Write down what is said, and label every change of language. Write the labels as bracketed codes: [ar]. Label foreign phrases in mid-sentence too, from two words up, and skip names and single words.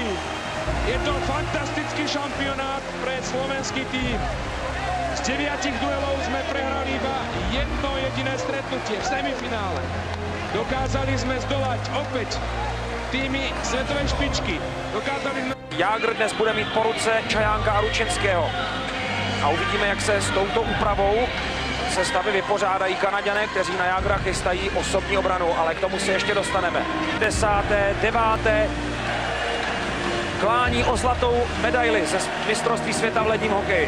[sk] Je to fantastický šampionát pre slovenský tým. Z 9 duelov sme prehrali iba jedno jediné stretnutie v semifinále. Dokázali sme zdolať opäť týmy svetovej špičky. Dokázali sme... [cs] Jágr dnes bude mít po ruce Čajánka a Ručinského. A uvidíme, jak se s touto úpravou sestavy vypořádají Kanaďané, kteří na Jágra chystají osobní obranu, ale k tomu se ještě dostaneme. 10., 9. klání o zlatou medaili ze mistrovství světa v ledním hokeji.